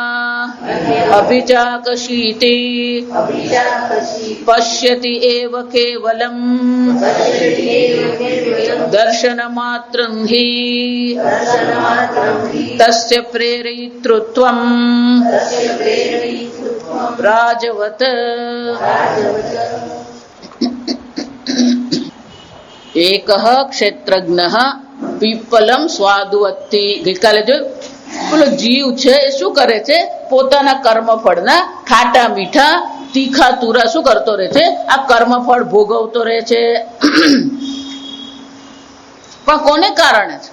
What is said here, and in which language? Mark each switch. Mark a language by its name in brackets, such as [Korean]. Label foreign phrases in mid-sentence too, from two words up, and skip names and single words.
[Sanskrit] अभिचाकशीति पश्यति एव केवलम् दर्शनमात्रं हि तस्य प्रेरयितृत्वम् राजवत् एकः क्षेत्रज्ञः પીપલમ સ્વાદુવત્તિ. [Gujarati] ગઈકાલે જોયું પેલો જીવ છે એ શું કરે છે? પોતાના કર્મફળના ખાટા મીઠા તીખા તુરા શું કરતો રહે છે? આ કર્મફળ ભોગવતો રહે છે. પણ કોને કારણે છે?